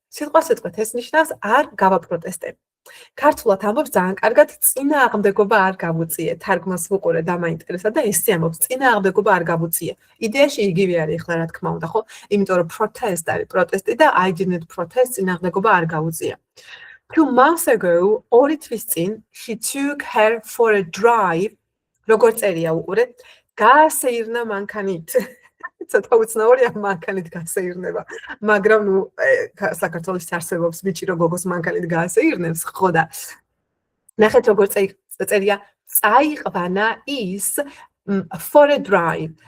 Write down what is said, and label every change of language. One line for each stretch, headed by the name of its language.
Georgian: სიტყვა-სიტყვით ეს ნიშნავს არ გავაპროტესტე. ქართულად ამბობს ძალიან კარგად წინააღმდეგობა არ გავუწიე. თარგმანს ვუყურე და მაინტერესა და ესე ამბობს წინააღმდეგობა არ გავუწიე. იდეაში იგივე არის ახლა რა თქმა უნდა, ხო? იმიტომ რომ protest არის პროტესტი და
English: I did not protest
Georgian: წინააღმდეგობა არ გავუწია.
English: 2 months ago,
Georgian: ორი თვის წინ,
English: she took her for a drive.
Georgian: როგორც წერია უყურეთ, გაასეირნა მანქანით. ცოტა უცნაურია მანქანით გასეირნება, მაგრამ ნუ საქართველოს არსებობს ბიჭი რო გოგოს მანქანით გაასეირნებს, ხო და ნახეთ როგორც წერია, წაიყვანა ის
English: for a drive.